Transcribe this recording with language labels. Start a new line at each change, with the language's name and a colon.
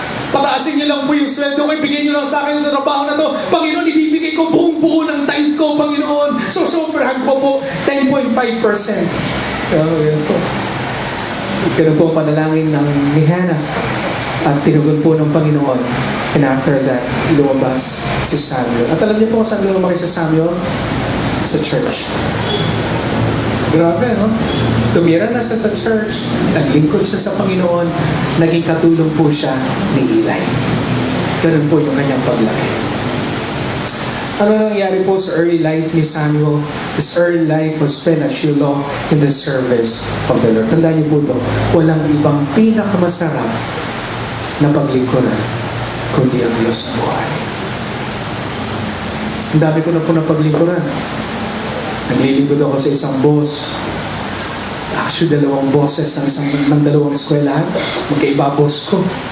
Filipino: Pataasin niyo lang po yung sweldo ko, ibigay niyo lang sa akin yung trabaho na to. Panginoon, ibibigay ko buong-buo ng tithe ko, Panginoon. So, sobrahan ko po 10.5%. Yan po. Ganun po ang panalangin ng ni Hannah at tinugon po ng Panginoon.
English: And after that,
Filipino: lumabas si Samuel. At alam niyo po kung saan lumabas si Samuel? Sa church. Grabe, no? Tumira na siya sa church, naglingkod siya sa Panginoon, naging katulong po siya ni Eli. Ganun po yung kanyang paglaki. Ano nangyari po sa early life ni Samuel?
English: His early life was spent at Shiloh in the service of the Lord.
Filipino: Tandaan niyo po ito, walang ibang pinakamasarap na paglingkuran kundi ang Diyos ng buhay. Ang dami ko na po na paglingkuran. Naglilingkod ako sa isang boss. Actually, dalawang bosses ng dalawang eskwelahan. Magkaiba boss ko.